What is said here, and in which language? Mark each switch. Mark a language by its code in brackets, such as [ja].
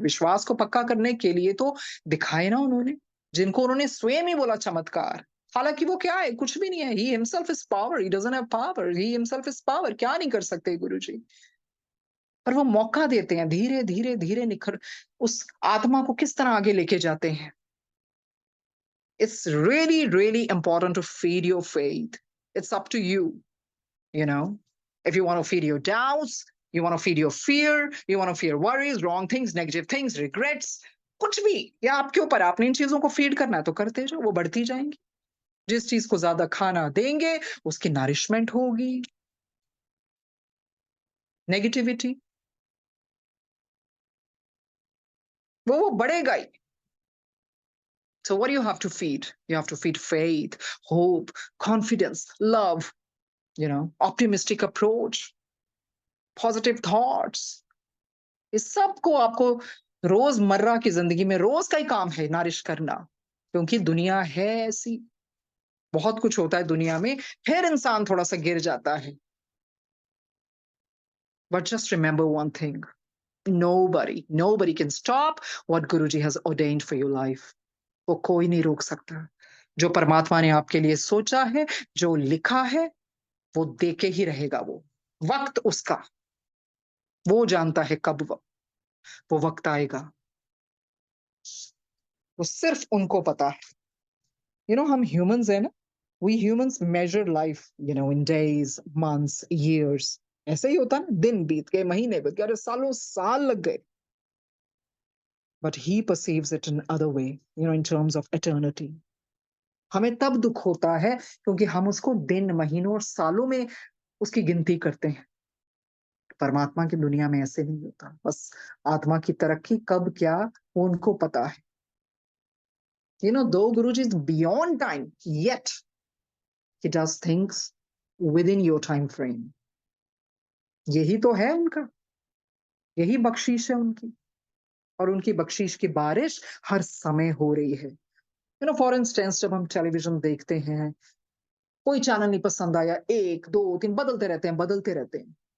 [hi] विश्वास को पक्का करने के लिए तो दिखाए ना उन्होंने, जिनको उन्होंने स्वयं ही बोला चमत्कार, हालांकि वो क्या है, कुछ भी नहीं है। [en] he himself is power, [hi] he doesn't have power, he himself is power. क्या नहीं कर सकते गुरु जी? पर वो मौका देते हैं, धीरे धीरे धीरे निखर उस आत्मा को किस तरह आगे लेके जाते हैं। [en] It's really, really important to feed your faith. It's up to you, you know. If you want to feed your doubts, you want to feed your fear, you want to fear worries, wrong things, negative things, regrets, [hi] कुछ भी, या आपके ऊपर, आपने इन चीजों को feed करना है तो करते जाओ, वो बढ़ती जाएंगी। जिस चीज को ज्यादा खाना देंगे उसकी नरिशमेंट होगी। नेगेटिविटी, वो बढ़ेगा ही। [en] So what do you have to feed? You have to feed faith, hope, confidence, love, optimistic approach, positive thoughts. [hi] इस सब को आपको रोजमर्रा की जिंदगी में रोज का ही काम है नारिश करना, क्योंकि दुनिया है ऐसी। बहुत कुछ होता है दुनिया में, फिर इंसान थोड़ा सा गिर जाता है। [en] But just remember one thing, nobody can stop what Guruji has ordained for your life. [hi] वो कोई नहीं रोक सकता। जो परमात्मा ने आपके लिए सोचा है, जो लिखा है, वो देके ही रहेगा। वो वक्त उसका, वो जानता है कब वो वक्त आएगा, वो सिर्फ उनको पता है। हम ह्यूमंस है ना, [en] We humans measure life in days, months, years. [hi] ऐसे ही होता है ना, दिन बीत गए, महीने बीत गए, अरे सालों साल लग गए। [en] But he perceives it in other way, in terms of eternity. [hi] हमें तब दुख होता है क्योंकि हम उसको दिन, महीनों और सालों में उसकी गिनती करते हैं। परमात्मा की दुनिया में ऐसे नहीं होता। बस आत्मा की तरक्की कब क्या, वो उनको पता है। [en] Though Guruji is beyond time, yet he does things within your time frame. [hi] यही तो है उनका, यही बख्शीश है उनकी। और उनकी बख्शीश की बारिश हर समय हो रही है। फॉर इंस्टेंस, जब हम टेलीविजन देखते हैं, कोई चैनल नहीं पसंद आया, 1 2 3 बदलते रहते हैं, बदलते रहते हैं।